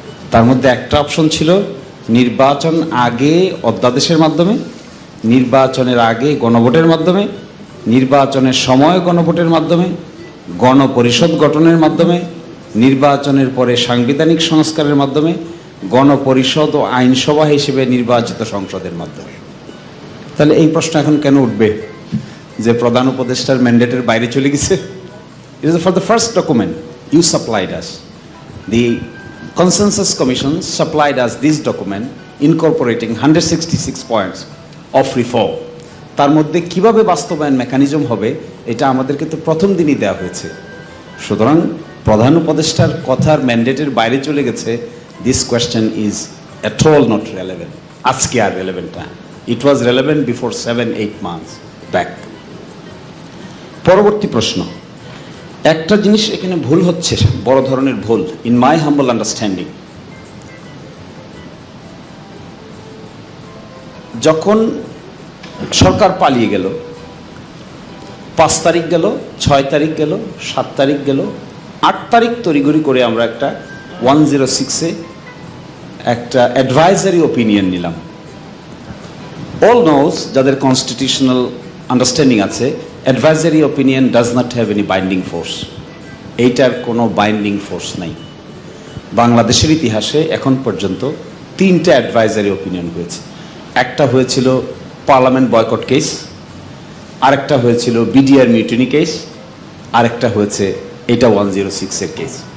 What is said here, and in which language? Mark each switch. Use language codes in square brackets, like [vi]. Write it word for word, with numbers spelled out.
[bn] তার মধ্যে একটা অপশন ছিল নির্বাচন আগে অধ্যাদেশের মাধ্যমে, নির্বাচনের আগে গণভোটের মাধ্যমে, নির্বাচনের সময় গণভোটের মাধ্যমে, গণপরিষদ গঠনের মাধ্যমে, নির্বাচনের পরে সাংবিধানিক সংস্কারের মাধ্যমে, গণপরিষদ ও আইনসভা হিসেবে নির্বাচিত সংসদের মাধ্যমে। তাহলে এই প্রশ্ন এখন কেন উঠবে যে প্রধান উপদেষ্টার ম্যান্ডেটের বাইরে চলে গেছে? [en] It is for the first document you supplied us, the Consensus Commission supplied us this document incorporating one hundred sixty-six points of reform. [bn] তার মধ্যে কিভাবে বাস্তবায়ন মেকানিজম হবে এটা আমাদেরকে তো প্রথম দিনই দেওয়া হয়েছে। সুতরাং প্রধান উপদেষ্টার কথার ম্যান্ডেটের বাইরে চলে গেছে, [en] this question is at all not relevant. [bn] আজকে আর relevant না, [en] it was relevant before seven eight months back. [bn] পরবর্তী প্রশ্ন, একটা জিনিস এখানে ভুল হচ্ছে, বড় ধরনের ভুল, [en] In my humble understanding. [bn] যখন সরকার পালিয়ে গেল, পাঁচ তারিখ গেল, ছয় তারিখ গেল, সাত তারিখ গেল, আট তারিখ তড়িঘড়ি করে আমরা একটা ওয়ান জিরো সিক্সে একটা অ্যাডভাইজারি ওপিনিয়ন নিলাম। [en] all knows, [bn] যাদের কনস্টিটিউশনাল আন্ডারস্ট্যান্ডিং আছে, [en] Advisory opinion does not have any binding force. [bn] এইটার কোনো বাইন্ডিং ফোর্স নাই। বাংলাদেশের ইতিহাসে এখন পর্যন্ত তিনটা অ্যাডভাইজারি ওপিনিয়ন হয়েছে। একটা হয়েছিল পার্লামেন্ট বয়কট কেস, আরেকটা হয়েছিল বিডিআর মিউটিনি কেস, আরেকটা হয়েছে এটা ওয়ান জিরো সিক্সের কেস।